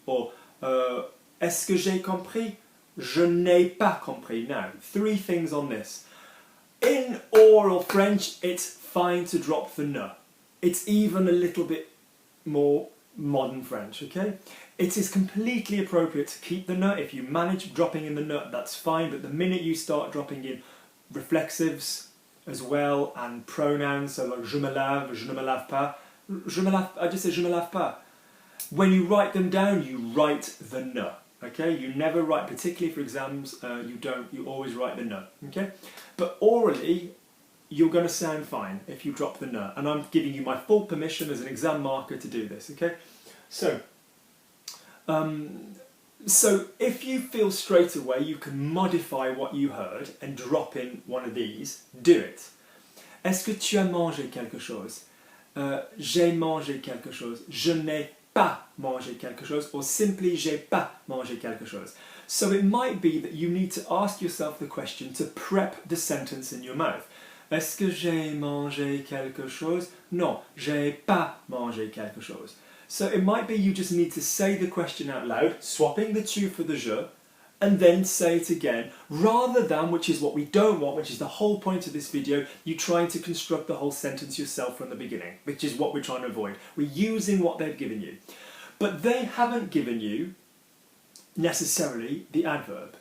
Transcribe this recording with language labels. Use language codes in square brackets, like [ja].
[fr] Or, est-ce que j'ai compris? Je n'ai pas compris. [en] Now, 3 things on this. In oral French, it's fine to drop the ne. It's even a little bit more modern French, okay? It is completely appropriate to keep the ne. If you manage dropping in the ne, that's fine, but the minute you start dropping in reflexives as well and pronouns, so like [fr] je me lave, je ne me lave pas, [en] I just say [fr] je me lave pas. [en] When you write them down, you write the ne, okay? You never write, particularly for exams, you always write the ne, okay? But orally, you're going to sound fine if you drop the ne, and I'm giving you my full permission as an exam marker to do this, okay? So if you feel straight away you can modify what you heard and drop in one of these, do it. [fr] Est-ce que tu as mangé quelque chose? J'ai mangé quelque chose. Je n'ai pas mangé quelque chose, [en] or simply [fr] j'ai pas mangé quelque chose. [en] So it might be that you need to ask yourself the question to prep the sentence in your mouth. [fr] Est-ce que j'ai mangé quelque chose? Non, j'ai pas mangé quelque chose. [en] So it might be you just need to say the question out loud, swapping the tu for the je, and then say it again, rather than, which is what we don't want, which is the whole point of this video, you trying to construct the whole sentence yourself from the beginning, which is what we're trying to avoid. We're using what they've given you. But they haven't given you, necessarily, the adverb.